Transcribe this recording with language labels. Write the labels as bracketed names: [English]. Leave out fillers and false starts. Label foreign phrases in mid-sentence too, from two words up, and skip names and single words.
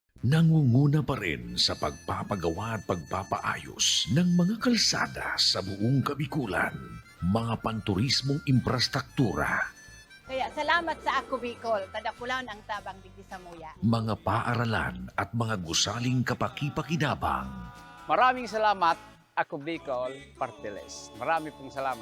[Filipino] nangunguna pa rin sa pagpapagawa at pagpapaayos ng mga kalsada sa buong Kabikulan, mga panturismong infrastruktura, [Bikol] Kaya salamat sa ako Bicol, tadapulan ang tabang digdi sa muya. [Filipino] mga paaralan at mga gusaling kapakipakinabang. Maraming salamat, ako Bicol Party List. Marami pong salamat.